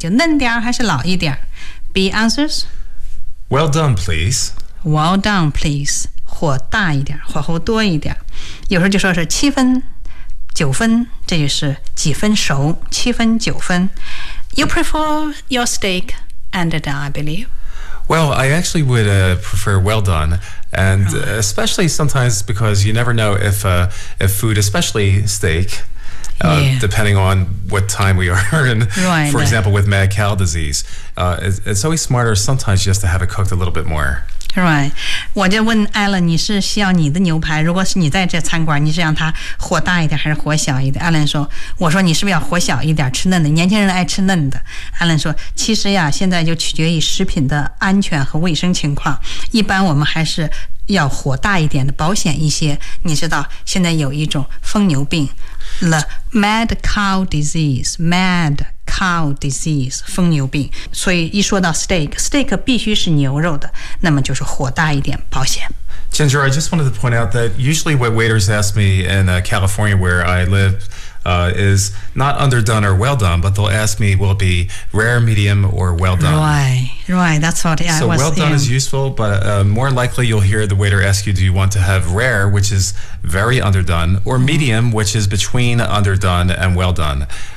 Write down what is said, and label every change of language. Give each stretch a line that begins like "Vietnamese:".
Chinese: 就嫩点还是老一点 ？
English: B answers, well done, please. Well done, please.
Chinese: 火大一点，火候多一点。有时候就说是七分。九分，这就是几分熟，七分九分。
English: You prefer your steak underdone, I believe. Well, I actually would prefer well done, and especially sometimes because you never know if food, especially steak, depending on what time we are in. Right. For example, with mad cow disease, it's always smarter sometimes just to have it cooked a little bit more. Right.
Chinese: 我就问 Alan， 你是需要你的牛排？如果是你在这餐馆，你是让它火大一点还是火小一点？ Alan 说，我说你是不是要火小一点，吃嫩的？年轻人爱吃嫩的。 Alan 说，其实呀，现在就取决于食品的安全和卫生情况。一般我们还是要火大一点的，保险一些。你知道现在有一种疯牛病 ，
English: the mad cow disease， mad cow disease，
Chinese: 疯牛病。所以一说到 steak 必须是牛肉的，那么就是火大一点，保险。
English: Ginger， I just wanted to point out that usually what waiters ask me in California where I live is not underdone or well done, but they'll ask me will it be rare, medium, or well done. Right, that's what I was saying. So well done is useful, but more likely you'll hear the waiter ask you, do you want to have rare, which is very underdone, or medium, which is between underdone and well done.